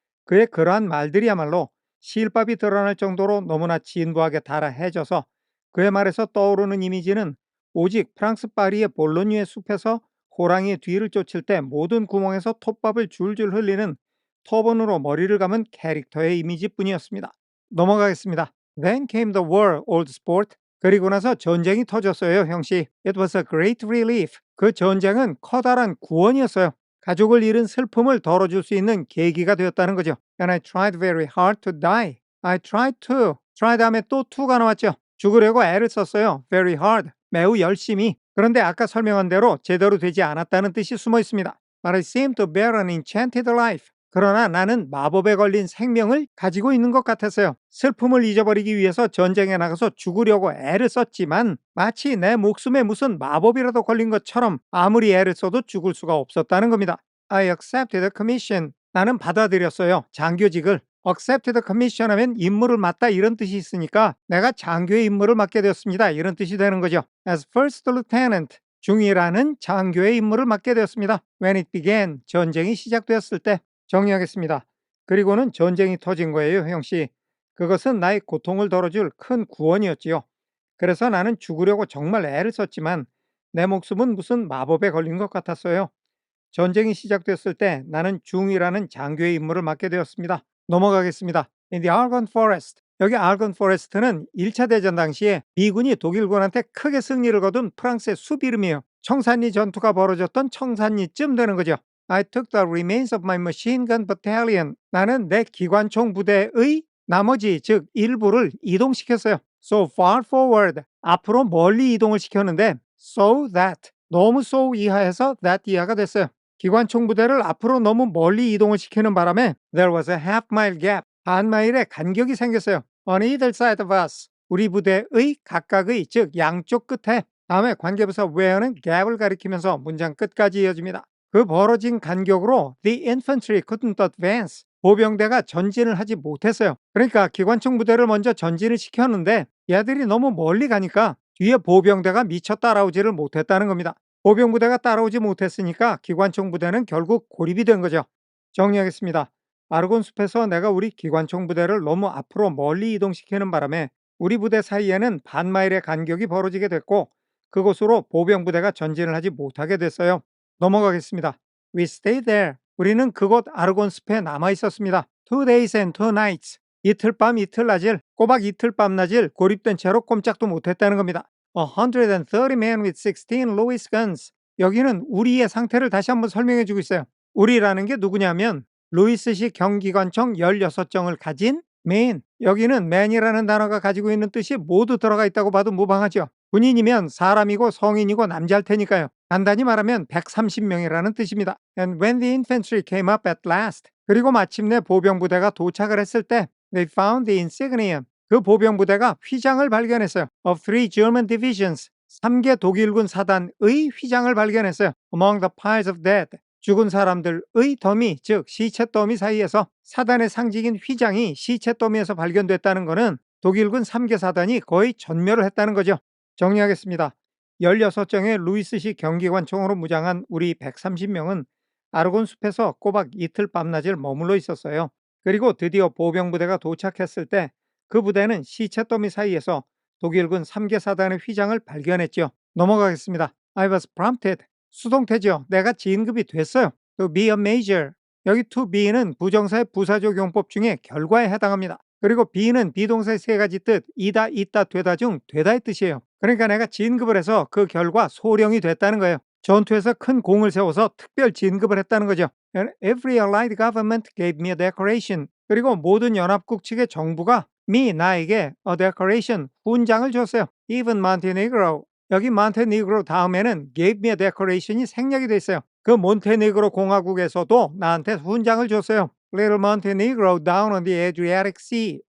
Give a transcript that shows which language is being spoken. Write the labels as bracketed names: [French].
[Korean] 그의 그러한 말들이야말로 실밥이 드러날 정도로 너무나 진부하게 달아해져서 그의 말에서 떠오르는 이미지는 오직 프랑스 파리의 볼로뉴의 숲에서 호랑이의 뒤를 쫓을 때 모든 구멍에서 톱밥을 줄줄 흘리는 터번으로 머리를 감은 캐릭터의 이미지뿐이었습니다. 넘어가겠습니다. [English] Then came the war, old sport. [Korean] 그리고 나서 전쟁이 터졌어요, 형씨. [English] It was a great relief. [Korean] 그 전쟁은 커다란 구원이었어요. 가족을 잃은 슬픔을 덜어줄 수 있는 계기가 되었다는 거죠. [English] And I tried very hard to die. I tried to. [Korean] try 다음에 또 to가 나왔죠. 죽으려고 애를 썼어요. [English] very hard. [Korean] 매우 열심히. 그런데 아까 설명한 대로 제대로 되지 않았다는 뜻이 숨어 있습니다. [English] But I seem to bear an enchanted life. [Korean] 그러나 나는 마법에 걸린 생명을 가지고 있는 것 같았어요. 슬픔을 잊어버리기 위해서 전쟁에 나가서 죽으려고 애를 썼지만 마치 내 목숨에 무슨 마법이라도 걸린 것처럼 아무리 애를 써도 죽을 수가 없었다는 겁니다. [English] I accepted the commission. [Korean] 나는 받아들였어요. 장교직을. [English] accepted the commission [Korean] 하면 임무를 맡다 이런 뜻이 있으니까 내가 장교의 임무를 맡게 되었습니다. 이런 뜻이 되는 거죠. [English] As first lieutenant. [Korean] 중위라는 장교의 임무를 맡게 되었습니다. [English] When it began. [Korean] 전쟁이 시작되었을 때. 정리하겠습니다. 그리고는 전쟁이 터진 거예요, 형씨. 그것은 나의 고통을 덜어줄 큰 구원이었지요. 그래서 나는 죽으려고 정말 애를 썼지만 내 목숨은 무슨 마법에 걸린 것 같았어요. 전쟁이 시작됐을 때 나는 중이라는 장교의 임무를 맡게 되었습니다. 넘어가겠습니다. [English] In the Argonne Forest. [Korean] 여기 Argonne Forest는 1차 대전 당시에 미군이 독일군한테 크게 승리를 거둔 프랑스의 숲 이름이에요. 청산리 전투가 벌어졌던 청산리쯤 되는 거죠. [English] I took the remains of my machine gun battalion. [Korean] 나는 내 기관총 부대의 나머지 즉 일부를 이동시켰어요. [English] So far forward. [Korean] 앞으로 멀리 이동을 시켰는데 so that. 너무 so 이하에서 that 이하가 됐어요. 기관총 부대를 앞으로 너무 멀리 이동을 시키는 바람에 [English] there was a half mile gap. [Korean] 반 마일의 간격이 생겼어요. [English] On either side of us. [Korean] 우리 부대의 각각의 즉 양쪽 끝에 다음에 관계부사 where는 gap을 가리키면서 문장 끝까지 이어집니다. 그 벌어진 간격으로 [English] the infantry couldn't advance. [Korean] 보병대가 전진을 하지 못했어요. 그러니까 기관총 부대를 먼저 전진을 시켰는데 얘들이 너무 멀리 가니까 뒤에 보병대가 미처 따라오지를 못했다는 겁니다. 보병부대가 따라오지 못했으니까 기관총 부대는 결국 고립이 된 거죠. 정리하겠습니다. 아르곤 숲에서 내가 우리 기관총 부대를 너무 앞으로 멀리 이동시키는 바람에 우리 부대 사이에는 반마일의 간격이 벌어지게 됐고 그곳으로 보병부대가 전진을 하지 못하게 됐어요. 넘어가겠습니다. [English] We stayed there. [Korean] 우리는 그곳 아르곤 숲에 남아 있었습니다. [English] 2 days and 2 nights. [Korean] 이틀 밤 이틀 낮을 꼬박 이틀 밤낮을 고립된 채로 꼼짝도 못했다는 겁니다. [English] 130 men with 16 Lewis guns. [Korean] 여기는 우리의 상태를 다시 한번 설명해 주고 있어요. 우리라는 게 누구냐면 루이스식 경기관총 16정을 가진 men. 여기는 man이라는 단어가 가지고 있는 뜻이 모두 들어가 있다고 봐도 무방하죠. 군인이면 사람이고 성인이고 남자일 테니까요. 간단히 말하면 130명이라는 뜻입니다. [English] And when the infantry came up at last, [Korean] 그리고 마침내 보병부대가 도착을 했을 때 [English] they found the insignia, [Korean] 그 보병부대가 휘장을 발견했어요. [English] Of three German divisions, [Korean] 3개 독일군 사단의 휘장을 발견했어요. [English] Among the piles of dead, [Korean] 죽은 사람들의 더미, 즉 시체 더미 사이에서 사단의 상징인 휘장이 시체 더미에서 발견됐다는 것은 독일군 3개 사단이 거의 전멸을 했다는 거죠. 정리하겠습니다. 16정의 루이스식 경기관총으로 무장한 우리 130명은 아르곤 숲에서 꼬박 이틀 밤낮을 머물러 있었어요. 그리고 드디어 보병부대가 도착했을 때 그 부대는 시체 더미 사이에서 독일군 3개 사단의 휘장을 발견했죠. 넘어가겠습니다. [English] I was prompted. [Korean] 수동태죠. 내가 진급이 됐어요. [English] To be a major. [Korean] 여기 to be는 부정사의 부사적 용법 중에 결과에 해당합니다. 그리고 be는 비동사의 세 가지 뜻, 이다, 있다, 되다 중 되다의 뜻이에요. 그러니까 내가 진급을 해서 그 결과 소령이 됐다는 거예요. 전투에서 큰 공을 세워서 특별 진급을 했다는 거죠. [English] And every allied government gave me a decoration. [Korean] 그리고 모든 연합국 측의 정부가 나에게 a decoration, 훈장을 줬어요. [English] Even Montenegro. [Korean] 여기 몬테네그로 다음에는 [English] gave me a decoration [Korean] 이 생략이 돼 있어요. 그 몬테네그로 공화국에서도 나한테 훈장을 줬어요. [English] Little Montenegro down on the Adriatic Sea.